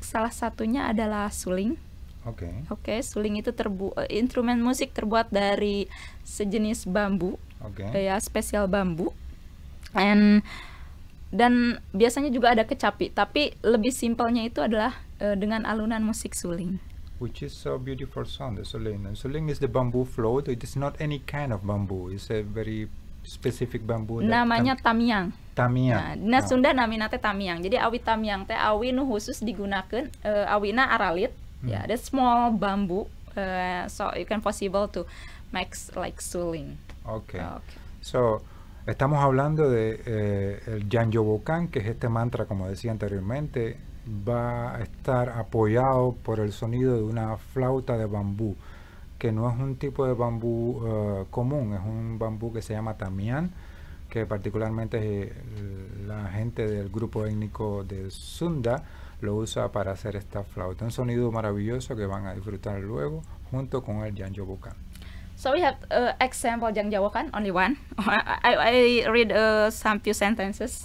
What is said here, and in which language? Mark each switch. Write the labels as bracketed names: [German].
[Indonesian] Salah satunya adalah suling. Oke, suling itu instrumen musik terbuat dari sejenis bambu, ya spesial bambu, dan biasanya juga ada kecapi. Tapi lebih simpelnya itu adalah dengan alunan musik suling. [English] Which is so beautiful sound, the suling. And suling is the bamboo float. It is not any kind of bamboo. It's a very specific bamboo. [Indonesian] Namanya tamiang. Tamiang. [Sundanese] Nah, Sunda namina teh tamiang. Jadi awi tamiang teh awi nu khusus digunakeun awina aralit. [English] Yeah, the small bamboo, so you can possible to make like suling. Okay. [Spanish] So, estamos hablando de el Jangjawokan, que es este mantra, como decía anteriormente, va a estar apoyado por el sonido de una flauta de bambú, que no es un tipo de bambú común, es un bambú que se llama tamián, que particularmente la gente del grupo étnico de Sunda lo usa para hacer esta flauta. Un sonido maravilloso que van a disfrutar luego junto con el Jangjawokan. [English] So we have example Jangjawokan, only one. I read some few sentences.